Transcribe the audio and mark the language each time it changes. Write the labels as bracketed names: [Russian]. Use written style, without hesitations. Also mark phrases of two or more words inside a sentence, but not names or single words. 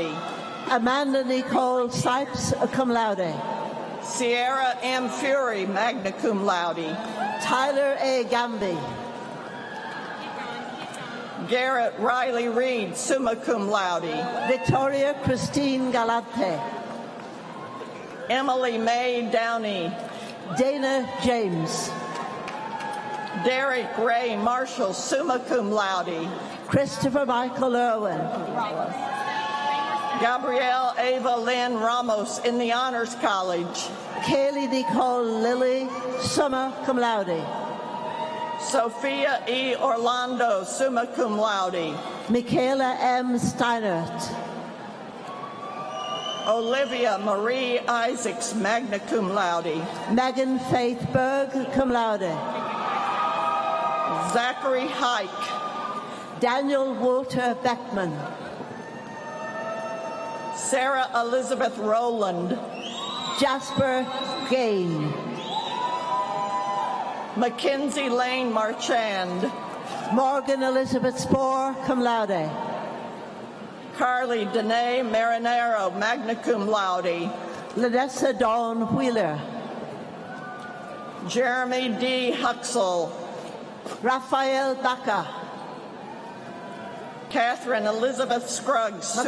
[English] Amanda Nicole Sipes, [Latin] cum laude. [English] Sierra M. Fury, [Latin] magna cum laude. [English] Tyler A. Gamby. Garrett Riley Reed, [Latin] summa cum laude. [English] Victoria Christine Galante. Emily Mae Downey. Dana James. Derek Ray Marshall, [Latin] summa cum laude. [English] Christopher Michael Irwin. Gabrielle Ava Lynn Ramos in the Honors College. Kaylee Nicole Lilly, [Latin] summa cum laude. [English] Sophia E. Orlando, [Latin] summa cum laude. [English] Michaela M. Steinert. Olivia Marie Isaacs, [Latin] magna cum laude. [English] Megan Faith Berg, [Latin] cum laude. [English] Zachary Hike. Daniel Walter Beckman. Sarah Elizabeth Rowland. Jasper Gain. Mackenzie Lane Marchand. Morgan Elizabeth Spohr, [Latin] cum laude. [English] Carly Danae Marinero, [Latin] magna cum laude. [English] Ladessa Dawn Wheeler. Jeremy D. Huxell. Raphael Baca. Catherine Elizabeth Scruggs, summa